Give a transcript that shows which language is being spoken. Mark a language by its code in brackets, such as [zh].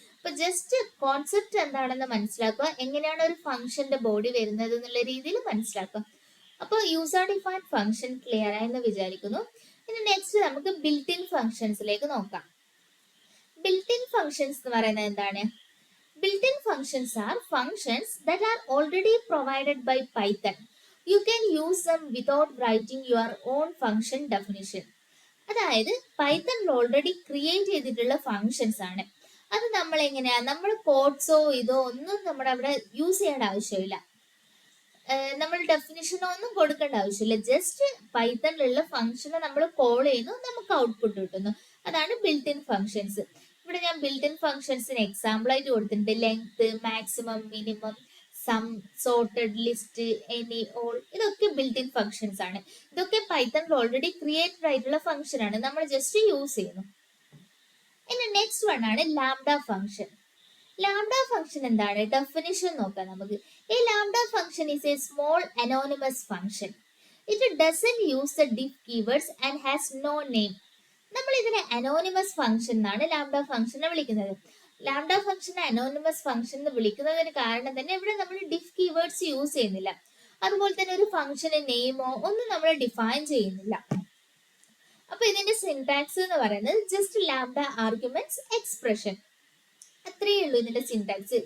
[ml] അപ്പൊ just concept എന്താണെന്ന് മനസ്സിലാക്കുക, എങ്ങനെയാണ് ഒരു ഫംഗ്ഷന്റെ ബോഡി വരുന്നത് എന്നുള്ള രീതിയിൽ മനസ്സിലാക്കുക. അപ്പോൾ യൂസർ ഡിഫൈൻ ഫംഗ്ഷൻ ക്ലിയർ ആയെന്ന് വിചാരിക്കുന്നു. ഇനി നെക്സ്റ്റ് നമുക്ക് ബിൽറ്റ് ഇൻ ഫംഗ്ഷൻസിലേക്ക് നോക്കാം. ബിൽറ്റ് ഇൻ ഫംഗ്ഷൻസ് എന്ന് പറയുന്നത് എന്താണ്? [en] Built-in functions are functions that are already provided by Python. You can use them without writing your own function definition. [ml] അതായത് പൈത്തണിൽ ഓൾറെഡി ക്രിയേറ്റ് ചെയ്തിട്ടുള്ള ഫങ്ഷൻസ് ആണ്. അത് നമ്മൾ എങ്ങനെയാ, നമ്മൾ കോഡ്സോ ഇതോ ഒന്നും നമ്മുടെ അവിടെ യൂസ് ചെയ്യേണ്ട ആവശ്യമില്ല, നമ്മൾ ഡെഫിനിഷനോ ഒന്നും കൊടുക്കേണ്ട ആവശ്യമില്ല. ജസ്റ്റ് പൈത്തണിലുള്ള ഫംഗ്ഷനെ നമ്മൾ കോൾ ചെയ്യുന്നു, നമുക്ക് ഔട്ട്പുട്ട് കിട്ടുന്നു. അതാണ് ബിൽറ്റ് ഇൻ ഫങ്ഷൻസ്. ഇവിടെ ഞാൻ ബിൽറ്റ് ഇൻ ഫംഗ്ഷൻസിന് എക്സാമ്പിൾ ആയിട്ട് കൊടുത്തിട്ടുണ്ട്. Length, maximum, minimum, some, sorted, list, any, all, ഇതൊക്കെ ബിൽറ്റ് ഇൻ ഫംഗ്ഷൻസ് ആണ്. ഇതൊക്കെ പൈത്തണിൽ ഓൾറെഡി ക്രിയേറ്റഡ് ആയിട്ടുള്ള ഫംഗ്ഷൻ ആണ്, നമ്മൾ ജസ്റ്റ് യൂസ് ചെയ്യുന്നു. ഇനി നെക്സ്റ്റ് വൺ ആണ് ലാംഡ ഫംഗ്ഷൻ. ലാംഡ ഫംഗ്ഷൻ എന്താണ്? ഡെഫിനിഷൻ നോക്കാം നമുക്ക്. [en] A lambda function is a small anonymous function. It doesn't use the diff keywords and has no name. [ml] നമ്മൾ ഇതിനെ അനോണിമസ് ഫംഗ്ഷൻ എന്നാണ് ലാംഡ ഫംഗ്ഷനെ വിളിക്കുന്നത്. ലാംഡ ഫംഗ്ഷനെ അനോണിമസ് ഫംഗ്ഷൻ എന്ന് വിളിക്കുന്നതിന് കാരണം തന്നെ ഇവിടെ നമ്മൾ ഡിഫ് കീവേഡ്സ് യൂസ് ചെയ്യുന്നില്ല. അതുപോലെ തന്നെ ഒരു ഫംഗ്ഷന് നെയിമോ ഒന്നും നമ്മൾ ഡിഫൈൻ ചെയ്യുന്നില്ല. അപ്പൊ ഇതിന്റെ സിന്റാക്സ് എന്ന് പറയുന്നത് ജസ്റ്റ് ലാംഡ ആർഗ്യുമെന്റ്സ് എക്സ്പ്രഷൻ, അത്രയേ ഉള്ളൂ ഇതിന്റെ സിന്റാക്സ്.